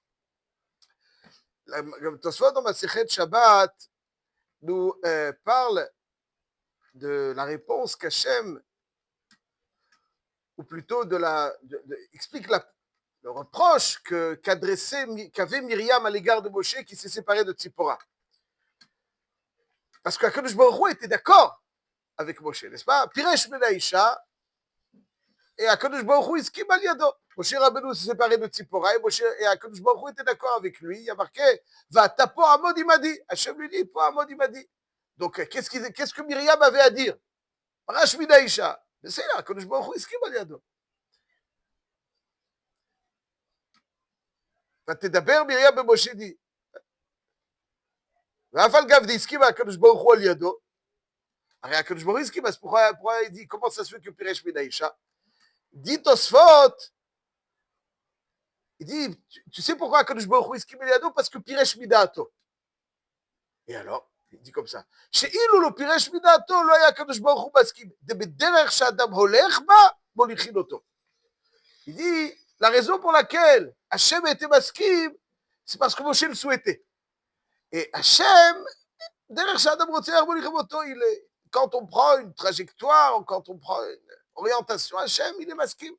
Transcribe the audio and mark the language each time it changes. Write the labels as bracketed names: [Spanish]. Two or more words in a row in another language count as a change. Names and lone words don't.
[French] Le Tosfot dans ma Sechet Shabbat nous parle de la réponse qu'Hachem, ou plutôt explique le reproche qu'avait Myriam à l'égard de Moshe qui s'est séparé de Tzipora. Parce qu'Akadosh Baruch Hu était d'accord avec Moshe, n'est-ce pas? [Hebrew] פירש מן האישה, et הקדוש ברוך הוא הסכים על ידו. [French] Moshe Rabbeinu s'est séparé de Tzipora, et Akadosh Baruch Hu était d'accord avec lui. Il y a marqué [Hebrew] ואתה פה עמוד עמדי. [French] Hachem lui dit [Hebrew] פה עמוד עמדי. [French] Donc qu'est-ce que Myriam avait à dire? [Hebrew] פירש מן האישה. [French] Mais c'est là, [Hebrew] הקדוש ברוך הוא הסכים על ידו. ותדבר מרים במשה די. ואף על גב דהסכים הקדוש ברוך הוא על ידו. הרי הקדוש ברוך הוא הסכים, אז [French] pourquoi il dit, comment ça se fait que [Hebrew] פירש מן האישה? [French] dit תוספות, il dit, tu sais pourquoi [Hebrew] הקדוש ברוך הוא הסכים על ידו? [French] parce que [Hebrew] פירש מדעתו. [French] Et alors, il dit comme ça, [Hebrew] שאילו לא פירש מדעתו, לא היה הקדוש ברוך הוא מסכים. בדרך שאדם הולך בה, מוליכים אותו. [French] Il dit, la raison pour laquelle Hachem était maskim, c'est parce que Moshe le souhaitait. Et Hachem, derrière Shadam quand on prend une trajectoire, quand on prend une orientation, Hachem, il est maskim.